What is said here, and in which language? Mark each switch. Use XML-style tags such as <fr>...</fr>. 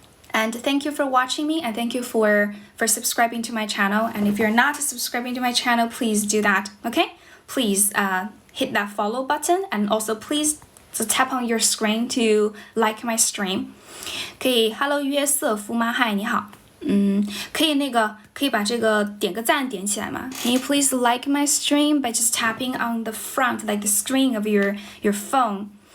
<en>And thank you for watching me, and thank you for subscribing to my channel. And if you're not subscribing to my channel, please do that, okay? Please hit that follow button, and also please tap on your screen to like my stream.</en> <zh>可以</zh> <en>Hello</en> <zh>约瑟夫吗？嗨，你好。可以把这个点个赞点起来吗？</zh> <en>Can you please like my stream by just tapping on the front, like the screen of your phone?</en>